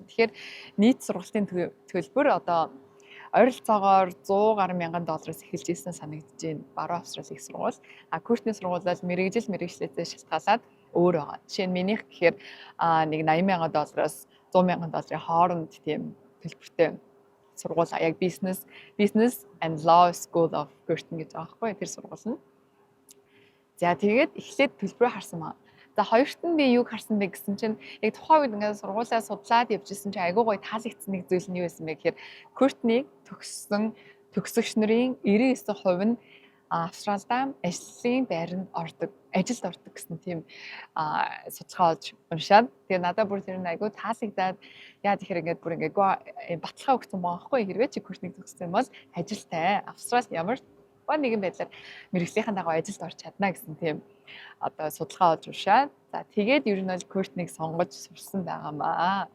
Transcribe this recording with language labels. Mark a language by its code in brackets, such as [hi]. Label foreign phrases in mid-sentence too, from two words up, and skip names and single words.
[mn] Тэгэхээр нийт сургалтын төлбөр одоо ойролцоогоор 100 гаруй мянган доллараас эхэлж ирсэн санагдаж байна. Баруун Австрали их сургууль. Curtin сургуулиас мэрэгжлээсээ шалтгаалаад өөр байгаа. Жишээ нь минийх гэхээр нэг 80 мянган доллараас 100 мянган долларын хооронд тийм төлбөртэй сургууль яг [en] business and law school of Curtin [mn] гэж байгаа байхгүй тэр сургууль нь. За тэгээд эхлээд төлбөрөө харсан маа. За хоёрт нь би юг харсан бэ гэсэн чинь яг тухайн үед ингээд сургуулиа судлаад явжсэн чинь айгүй гоё таалагдсан нэг зүйл нь юу байсан бэ гэхээр Curtin-ийг төгссөн төгсөгч нарын 99% нь Австралид ажлын байранд ордог, ажилд ордог гэсэн тийм судалгаа олж уншаад тэгээ надад бүр тэр нь айгүй таалагдаад яа тэгэхээр ингээд бүр ингээд баталгаа өгсөн байгаа байхгүй хэрвээ чи Curtin-ийг төгссөн бол ажилтай Австралид ямар нэгэн байдлаар мэрэгжлийнхэн дагуу ажилд орж чадна гэсэн тийм одоо судалгаа олж уншаад за тэгээд ер нь бол Curtin-ийг сонгож сурсан байгаамаа.